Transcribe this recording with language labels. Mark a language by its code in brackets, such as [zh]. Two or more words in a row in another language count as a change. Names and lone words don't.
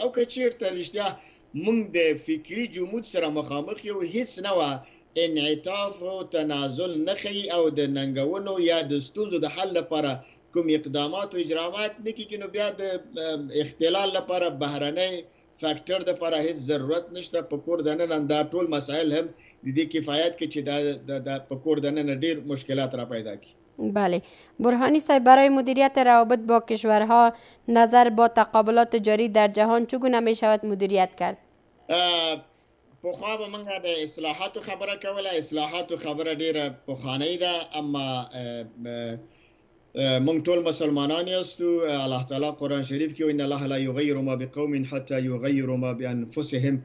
[ps] او که چېرته رښتیا موږ د فکري جمود سره مخامخ یو، هیڅ نه وه انعطاف او تنازل نه ښیي او د ننګونو یا د ستونزو د حل لپاره کوم اقدامات او اجرامات نه کېږي، نو بیا د اختلال لپاره بهرنی فاکټر دپاره هیڅ ضرورت نشته. په کور دننه دا ټول مسایل هم د دې کفایت کوي چې دا په کور دننه ډیر مشکلات را پیدا کړي. [fa] بله برهانی صاحب، برای مدیریت روابط با کشورها نظر با تقابلات جاری در جهان چگونه می شود مدیریت کرد؟ [ps] پخوا به موږ د اصلاحاتو خبره کوله. اصلاحاتو خبره ډیره پخوانۍ ده، اما موږ ټول مسلمانان یاستو. [ar] الله تعالی [ps] قرآن شریف کې [ar] ان الله لا یغیر ما بقوم حتی یغیروا ما بانفسهم.